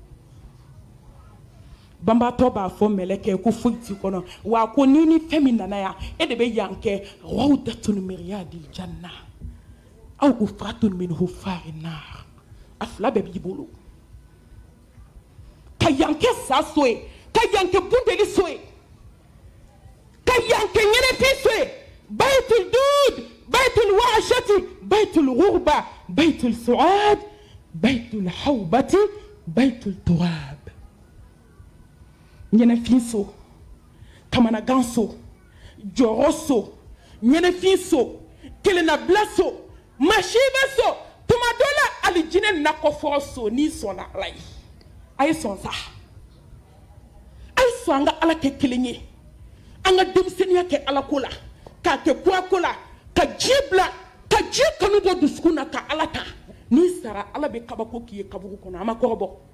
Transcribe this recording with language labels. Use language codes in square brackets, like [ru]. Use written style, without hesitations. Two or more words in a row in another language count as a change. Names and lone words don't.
[bm] banbatɔ b'a fɔ mɛlɛkɛ ko foyi t'i kɔnɔ wa ko ni fɛn min nana yan e de bɛ yan kɛ [ar] روضة من رياض الجنة أو حفرة من حفر النار [bm] a fila bɛɛ b'i bolo ka yan kɛ sa so ye ka yan kɛ bundeli so ye ka yan kɛ ɲɛnɛfin so ye [ar] بيت الدود بيت الوحشة بيت الغربة بيت السعاد بيت الهيبة بيت التراب [bm] ɲɛnɛfin so kamanagan so jɔrɔ so ɲɛnɛfin so kelennabila so masiba so tuma dɔ la alijinɛ nakɔfɔrɔ so n'i sɔnna ala ye a ye sɔn sa a ye sɔn an ka ala kɛ kelen ye an ka denmisɛnniya kɛ ala ko la k'a kɛ kurako la ka ji bila ka ji kanu bɔ dusukun na ka Ala ta n'i sara Ala bɛ kabako k'i ye kaburu kɔnɔ a ma kɔrɔbɔ